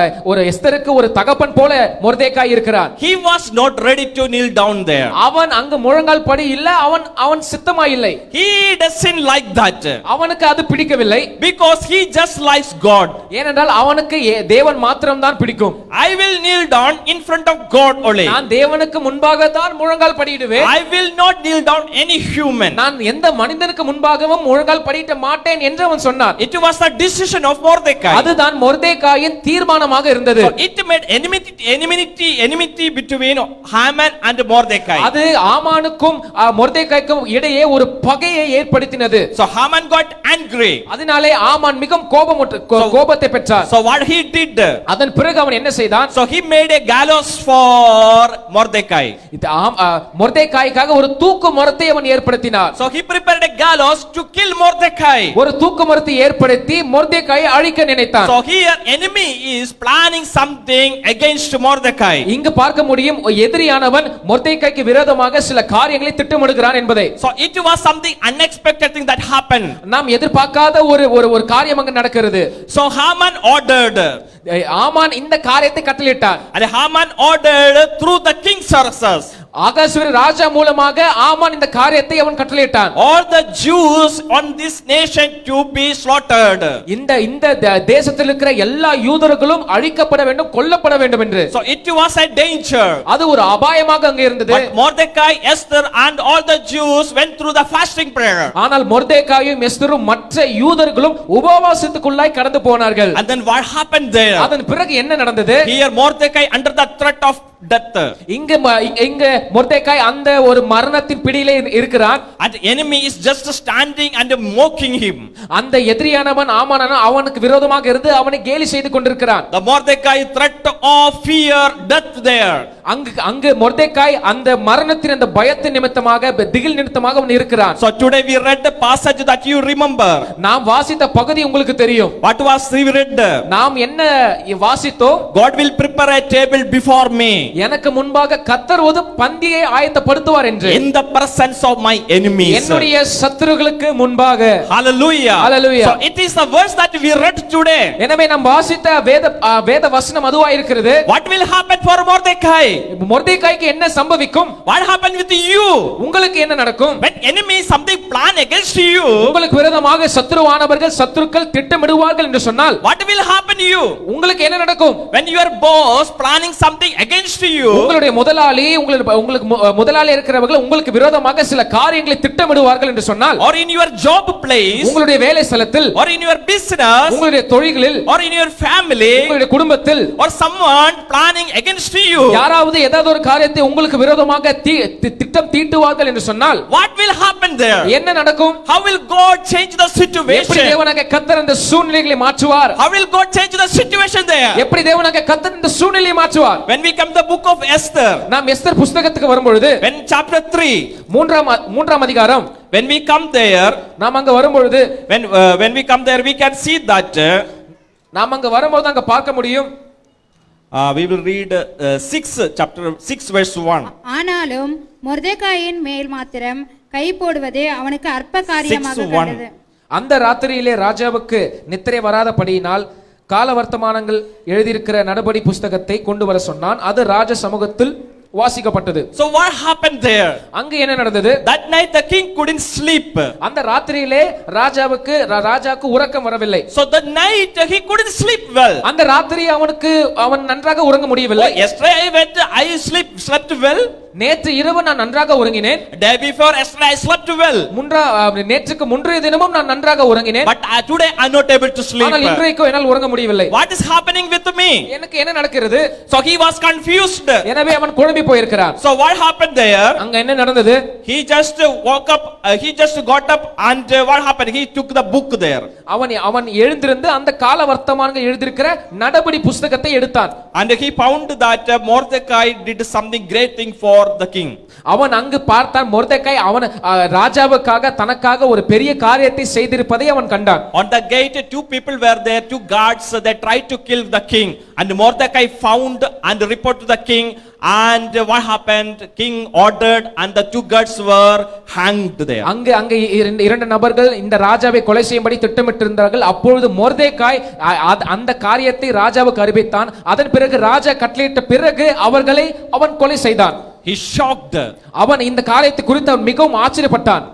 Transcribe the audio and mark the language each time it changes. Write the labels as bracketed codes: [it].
[ta] ஒரு எஸ்தருக்கு ஒரு தகப்பன் போல மொர்தெகாய் இருக்கிறான். [en] He was not ready to kneel down there. [ta] அவன் அங்கு முழங்கால் படி இல்ல, அவன் சித்தமா இல்லை. [en] He doesn't like that. [ta] அவனுக்கு அது பிடிக்கவில்லை. [en] Because he just likes God. [ta] ஏனென்றால் அவனுக்கு தேவன் மாத்திரம் தான் பிடிக்கும். [en] I will kneel down in front of God only. [ta] நான் தேவனுக்கு முன்பாக தான் முழங்கால் படியிடுவேன். [en] I will not kneel down any human. [ta] நான் எந்த மனிதனுக்கு முன்பாகவும் முழங்கால் படியிட மாட்டேன் என்று அவன் சொன்னான். [en] It was the decision of Mordecai. [ta] அதுதான் மொர்தெகாயின் தீர்மானமாக இருந்தது. [en] So it made enmity between Haman and Mordecai. [ta] அது ஆமானுக்கும் மொர்தெகாய்க்கும் இடையே ஒரு பகையை ஏற்படுத்தினது. [en] So Haman got angry. [ta] அதனாலே ஆமான் மிகவும் கோபத்தை பெற்றார். [en] So what he did? [ta] அதன் பிறகு அவன் என்ன செய்தான்? [en] So he made a gallows for Mordecai. [ta] மொர்தெகாய்க்காக ஒரு தூக்கு மரத்தை அவன் ஏற்படுத்தினார். [en] So he prepared a gallows to kill Mordecai. [ta] ஒரு தூக்கு மரத்தை ஏற்படுத்தி மொர்தெகாயை அழிக்க நினைத்தான். [en] So here enemy is planning something against Mordecai. [ta] இங்கு பார்க்க முடியும் எதிரியானவன் மொர்தெகாய்க்கு விரோதமாக சில காரியங்களை திட்டமிடுகிறான் என்பதை. [en] So it was something unexpected thing that happened. [ta] நாம் எதிர்பார்க்காத ஒரு காரியம் அங்கு நடக்கிறது. [en] So Haman ordered. [ta] ஆமான் இந்த காரியத்தை கட்டளையிட்டான். [en] And Haman ordered through the king Xerxes. [ta] ஆகாசுவரி ராஜா மூலமாக ஆமான் இந்த காரியத்தை அவன் கட்டளையிட்டான். [en] All the Jews on this nation to be slaughtered. [ta] இந்த தேசத்தில் இருக்கிற எல்லா யூதர்களும் அழிக்கப்பட வேண்டும், கொல்லப்பட வேண்டும் என்று. [en] So it was a danger. [ta] அது ஒரு அபாயமாக அங்கே இருந்தது. [en] But Mordecai, Esther and all the Jews went through the fasting prayer. [ta] ஆனால் மொர்தெகாயும் எஸ்தரும் மற்ற யூதர்களும் உபவாசத்துக்குள்ளாய் கடந்து போனார்கள். [en] And then what happened there? [ta] அதன் பிறகு என்ன நடந்தது? [en] Here Mordecai under the threat of death. [ta] இங்க மொர்தெகாய் அந்த ஒரு மரணத்தின் பிடியிலே இருக்கிறான். [en] And the enemy is just standing and mocking him. [ta] அந்த எதிரியானவன் ஆமானான அவனுக்கு விரோதமாக இருந்து அவனை கேலி செய்து கொண்டிருக்கிறான். [en] The Mordecai threat of fear death there. [ta] அங்கு மொர்தெகாய் அந்த மரணத்தின் அந்த பயத்தின் நிமித்தமாக திகில் நிமித்தமாக அவன் இருக்கிறான். [en] So today we read the passage that you remember. [ta] நாம் வாசித்த பகுதி உங்களுக்கு தெரியும். [en] What was we read? [ta] நாம் என்ன வாசித்தோம்? [en] God will prepare a table before me. [ta] எனக்கு முன்பாக கர்த்தர் ஒரு பந்தியை ஆயத்தப்படுத்துவார் என்று. [en] In the presence of my enemies. [ta] என்னுடைய சத்துருக்களுக்கு முன்பாக. [en] Hallelujah. [ta] Hallelujah. [en] So it is the verse that we read today. [ta] எனவே நாம் வாசித்த வேத வசனம் அதுவா இருக்கிறது. [en] What will happen for Mordecai? [ta] மொர்தெகாய்க்கு என்ன சம்பவிக்கும்? [en] What happened with you? [ta] உங்களுக்கு என்ன நடக்கும்? [en] When enemy something plan against you, [ta] உங்களுக்கு விரோதமாக சத்துருக்கள் திட்டமிடுவார்கள் என்று சொன்னால் [en] what will happen to you? [ta] உங்களுக்கு என்ன நடக்கும்? [en] When your boss planning something against you, [ta] உங்களுடைய உங்களுக்கு முதலாளி இருக்கிறவர்கள் உங்களுக்கு விரோதமாக சில காரியங்களை திட்டமிடுவார்கள் என்று சொன்னால், [en] or in your job place, [ta] உங்களுடைய வேலை ஸ்தலத்தில், [en] or in your business, [ta] உங்களுடைய தொழில்களில், [en] or in your family, [ta] உங்களுடைய குடும்பத்தில், [en] or someone planning against you, [ta] யாராவது ஏதாவது ஒரு காரியத்தை உங்களுக்கு விரோதமாக திட்டம் தீட்டுவார்கள் என்று சொன்னால், [en] what will happen there? [ta] என்ன நடக்கும்? [en] How will God change the situation? [ta] எப்படி தேவனாகிய கர்த்தர் அந்த சூழ்நிலைகளை மாற்றுவார்? [en] How will God change the situation there? [ta] எப்படி தேவனாகிய கர்த்தர் இந்த சூழ்நிலையை மாற்றுவார்? [en] When we come to the book of Esther, [ta] நாம் எஸ்தர் புத்தகத்துக்கு வரும்பொழுது, [en] when chapter 3, [ta] மூன்றாம் அதிகாரம், [en] when we come there, [ta] நாம் அங்க வரும்பொழுது, [en] when we come there we can see that [ta] நாம் அங்க வரும்போது அங்க பார்க்க முடியும். [en] We will read chapter 6 verse 1. [ta] ஆனாலும் மொர்தெகாயின் மேல் மாத்திரம் கை போடுவது அவனுக்கு அற்ப காரியமாக [en] 6:1. [ta] கண்டது. அந்த ராத்திரியிலே ராஜாவுக்கு நித்திரை வராதபடியினால் கால வர்த்தமானங்கள் எழுதியிருக்கிற நடபடி புஸ்தகத்தை கொண்டு வர சொன்னான். அது ராஜ சமூகத்தில் வாசிக்கப்பட்டது. [en] So what happened there? [ta] அங்கு என்ன நடந்தது? [en] That night the king couldn't sleep. [ta] அந்த ராத்திரியிலே ராஜாவுக்கு உறக்கம் வரவில்லை. [en] So the night he couldn't sleep well. [ta] அந்த ராத்திரி அவன் நன்றாக உறங்க முடியவில்லை. [en] Yesterday I slept well. [ta] நேற்று இரவு நான் நன்றாக உறங்கினேன். [en] Day before yesterday I slept well. [ta] நேற்றுக்கு முன்றைய தினமும் நான் நன்றாக உறங்கினேன். [en] But today I'm not able to sleep. [ta] ஆனால் இன்றைக்கு என்னால் உறங்க முடியவில்லை. [en] What is happening with me? [ta] எனக்கு என்ன நடக்கிறது? [en] So he was confused. [ta] எனவே அவன் குழம்பி போயிருக்கிறான். [en] So what happened there? [ta] அங்க என்ன நடந்தது? [en] He just woke up, he just got up and what happened? He took the book there. [ta] அவன் எழுந்திருந்து அந்த கால வர்த்தமானங்கள் எழுதியிருக்கிற நடபடி புஸ்தகத்தை எடுத்தான். [en] And he found that Mordecai did something great thing for the king. [ta] அவன் அங்கு பார்த்தான் மொர்தெகாய் ராஜாவுக்காக தனக்காக ஒரு பெரிய காரியத்தை செய்திருப்பதை அவன் கண்டான். [en] On the gate 2 people were there, 2 guards, they tried to kill the king, and Mordecai found and report to the king, and what happened? King ordered and the 2 guards were hanged there. [ta] அங்கு இரண்டு நபர்கள் இந்த ராஜாவை கொலை செய்யும்படி திட்டமிட்டிருந்தார்கள். அப்பொழுது மொர்தெகாய் அந்த காரியத்தை ராஜாவுக்கு அறிவித்தான். அதன் பிறகு ராஜா கட்டளையிட்ட பிறகு அவர்களை அவன் கொலை செய்தான். [en] He shocked. [ta] அவன் இந்த காரியத்தை குறித்து அவன் மிகவும் ஆச்சரியப்பட்டான்.